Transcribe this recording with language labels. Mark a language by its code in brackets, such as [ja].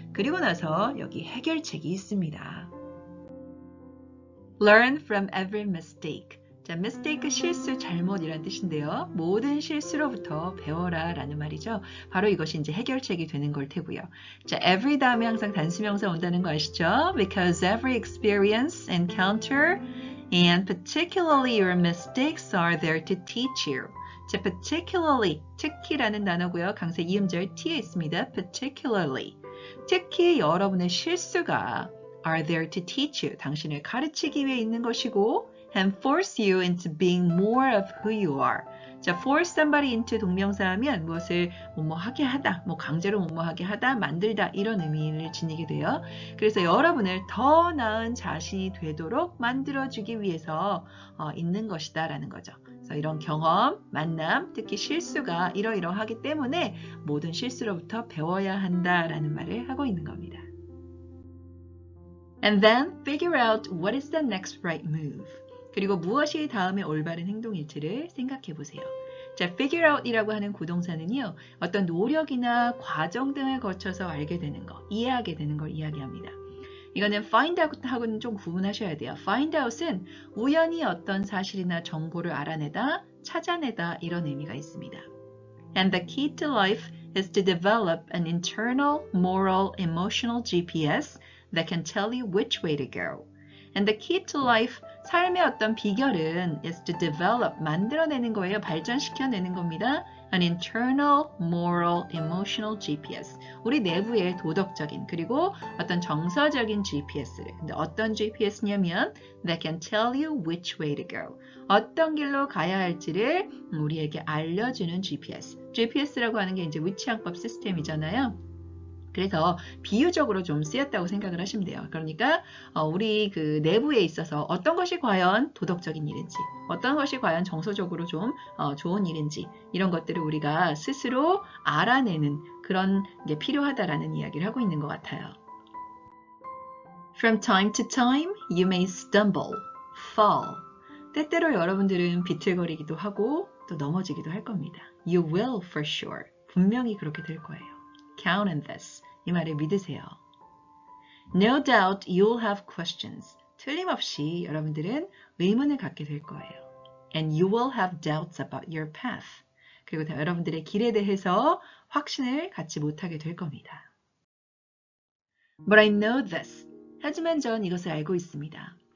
[ko] 그리고 나서 여기 해결책이 있습니다. [en] Learn from every mistake. [ko] 자, mistake, 실수, 잘못이란 뜻인데요. 모든 실수로부터 배워라 라는 말이죠. 바로 이것이 이제 해결책이 되는 걸 테고요. 자, every 다음에 항상 단수명사 온다는 거 아시죠? [en] Because every experience, encounter, and particularly your mistakes are there to teach you. [ko] 자, particularly, 특히라는 단어고요. 강세 이음절 T에 있습니다. [en] particularly. [ko] 특히 여러분의 실수가 [en] are there to teach you. [ko] 당신을 가르치기 위해 있는 것이고 [en] and force you into being more of who you are. [ko] 자, force somebody into 동명사하면 무엇을 뭐뭐하게 하다, 뭐 강제로 뭐뭐하게 하다, 만들다 이런 의미를 지니게 돼요. 그래서 여러분을 더 나은 자신이 되도록 만들어주기 위해서 있는 것이다 라는 거죠. 그래서 이런 경험, 만남, 특히 실수가 이러이러하기 때문에 모든 실수로부터 배워야 한다라는 말을 하고 있는 겁니다. [en] And then figure out what is the next right move. [ko] 그리고 무엇이 다음에 올바른 행동일지를 생각해 보세요. 자, figure out이라고 하는 구동사는요, 어떤 노력이나 과정 등을 거쳐서 알게 되는 거, 이해하게 되는 걸 이야기합니다. 이거는 find out하고는 좀 구분하셔야 돼요. find out은 우연히 어떤 사실이나 정보를 알아내다, 찾아내다 이런 의미가 있습니다. [en] And the key to life is to develop an internal, moral, emotional GPS that can tell you which way to go. And the key to life, [ko] 삶의 어떤 비결은 [en] is to develop, [ko] 만들어내는 거예요. 발전시켜내는 겁니다. [en] An internal, moral, emotional GPS. [ko] 우리 내부의 도덕적인 그리고 어떤 정서적인 GPS를. 근데 어떤 GPS냐면 [en] that can tell you which way to go. [ko] 어떤 길로 가야 할지를 우리에게 알려주는 GPS. GPS라고 하는 게 이제 위치항법 시스템이잖아요. 그래서 비유적으로 좀 쓰였다고 생각을 하시면 돼요. 그러니까 우리 그 내부에 있어서 어떤 것이 과연 도덕적인 일인지, 어떤 것이 과연 정서적으로 좀 좋은 일인지 이런 것들을 우리가 스스로 알아내는 그런 게 필요하다라는 이야기를 하고 있는 것 같아요. [en] From time to time, you may stumble, fall. [ko] 때때로 여러분들은 비틀거리기도 하고 또 넘어지기도 할 겁니다. [en] You will for sure. [ko] 분명히 그렇게 될 거예요. [en] Count on this. [ko] 이 말을 믿으세요. [en] No doubt you'll have questions. [ko] 틀림없이 여러분들은 의문을 갖게 될 거예요. [en] And you will have doubts about your path. [ko] 그리고 여러분들의 길에 대해서 확신을 갖지 못하게 될 겁니다. [en] But I know this. [ko] 하지만 전 이것을 알고 있습니다.